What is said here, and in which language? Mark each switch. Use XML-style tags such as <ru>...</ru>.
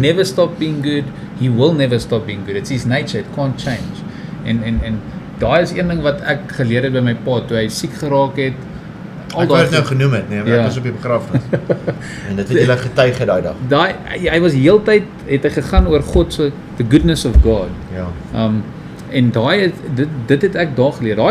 <en>never stopped being good. He will never stop being good. It's his nature. It can't change.</en> <af>En daai is een ding wat ek geleer het by my pa toe hy siek geraak het. Ek wou dit nou genoem het, nee, Ja. ek was op die begrafnis. En dit het julle getuig daai dag. Hy was heeltyd het hy gegaan oor God se</af> <en>the goodness of God.</en> <af>Ja. En dit het ek daar geleer.</af>